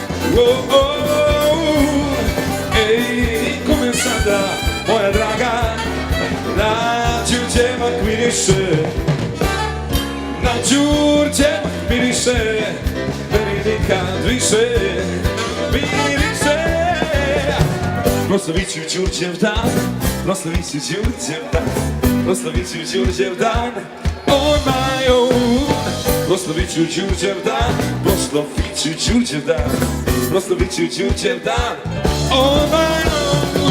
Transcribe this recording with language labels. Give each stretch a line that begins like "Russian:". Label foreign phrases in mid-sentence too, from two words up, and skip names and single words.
Serbian: Ej, kome sada, moja draga, na đurđe bak miriše, na đurđe bak miriše, meni nikad više miriše. Proslavit ću Đurđev dan, proslavit ću Đurđev dan, proslavit ću Đurđev dan,
English: on my own.
Serbian: Proslavit ću Đurđev dan, proslavit ću Đurđev dan, proslavit ću Đurđev dan,
English: on my own.